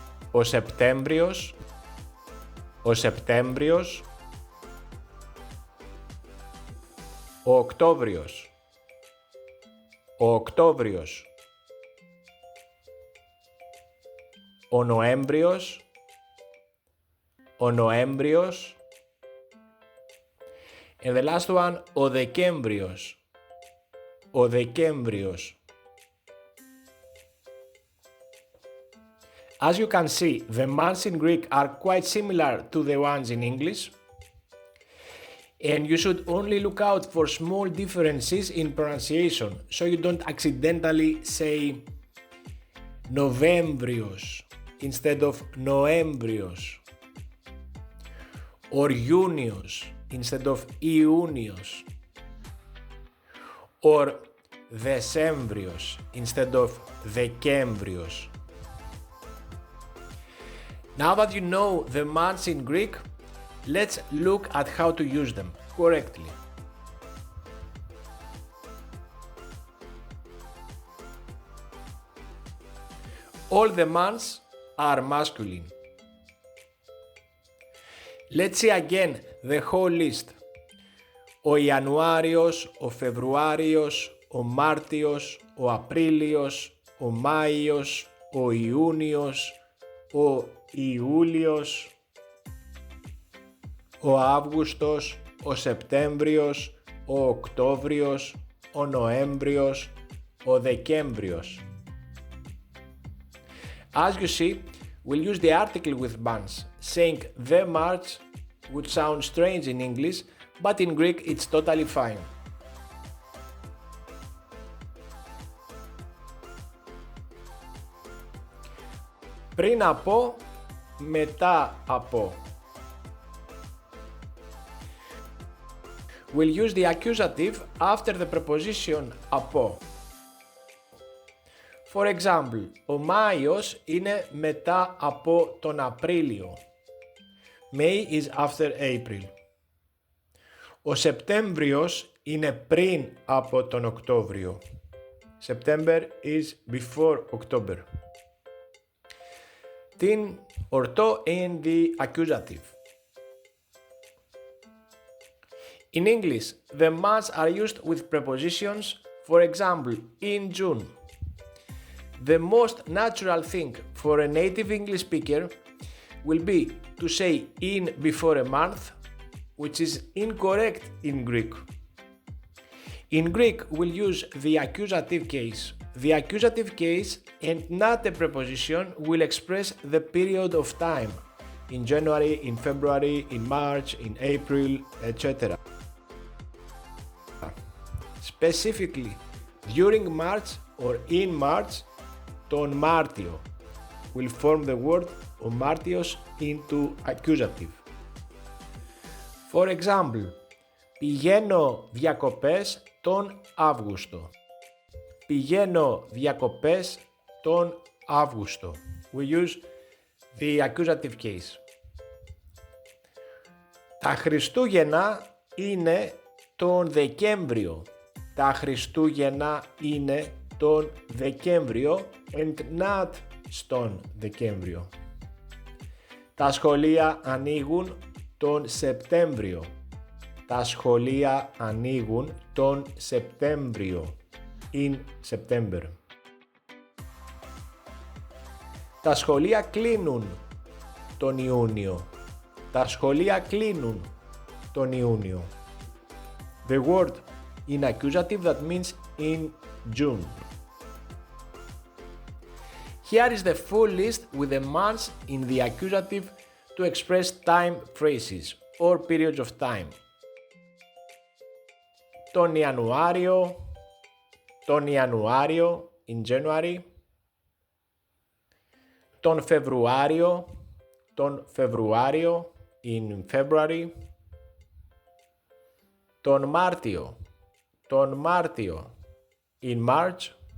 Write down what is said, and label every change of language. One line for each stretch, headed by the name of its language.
Greek: ο Σεπτέμβριος, ο Σεπτέμβριος, ο Οκτώβριος, ο Οκτώβριος, ο Νοέμβριος, ο Νοέμβριος,
English: and the last one,
Greek: ο Δεκέμβριος, ο Δεκέμβριος.
English: As you can see, the months in Greek are quite similar to the ones in English, and you should only look out for small differences in pronunciation, so you don't accidentally say Novembrios instead of Noembrios, or Iunios instead of Iunios, or Decembrios instead of Decembrios. Now that you know the months in Greek, let's look at how to use them correctly. All the months are masculine. Let's see again the whole list.
Greek: Ο Ιανουάριος, ο Φεβρουάριος, ο Μάρτιος, ο Απρίλιος, ο Μάιος, ο Ιούνιος, ο Ιούλιος, ο Αύγουστος, ο Σεπτέμβριος, ο Οκτώβριος, ο Νοέμβριος, ο Δεκέμβριος.
English: As you see, we'll use the article with months, saying the March would sound strange in English, but in Greek it's totally fine.
Greek: Πριν από, μετά από.
English: We'll use the accusative after the preposition από. For example,
Greek: ο Μάιος είναι μετά από τον Απρίλιο.
English: May is after April.
Greek: Ο Σεπτέμβριος είναι πριν από τον Οκτώβριο.
English: September is before October.
Greek: Την ορτό
English: in the accusative. In English, the months are used with prepositions. For example, in June. The most natural thing for a native English speaker will be to say in before a month, which is incorrect in Greek. In Greek, we'll use the accusative case. The accusative case and not a preposition will express the period of time in January, in February, in March, in April, etc. Specifically, during March or in March,
Greek: τον Μάρτιο.
English: will form the word ο Μάρτιος into accusative. For example,
Greek: πηγαίνω διακοπές τον Αύγουστο. Πηγαίνω διακοπές τον Αύγουστο.
English: We use the accusative case.
Greek: Τα Χριστούγεννα είναι τον Δεκέμβριο. Τα Χριστούγεννα είναι τον Δεκέμβριο
English: and not
Greek: στον Δεκέμβριο. Τα σχολεία ανοίγουν τον Σεπτέμβριο. Τα σχολεία ανοίγουν τον Σεπτέμβριο.
English: In September.
Greek: Τα σχολεία κλείνουν τον Ιούνιο. Τα σχολεία κλείνουν τον Ιούνιο.
English: The word in accusative that means in June. Here is the full list with the months in the accusative to express time phrases or periods of time.
Greek: Τον Ιανουάριο, τον Ιανουάριο,
English: in January.
Greek: Τον Φεβρουάριο, τον Φεβρουάριο,
English: in February.
Greek: Τον Μάρτιο, τον Μάρτιο,
English: in March.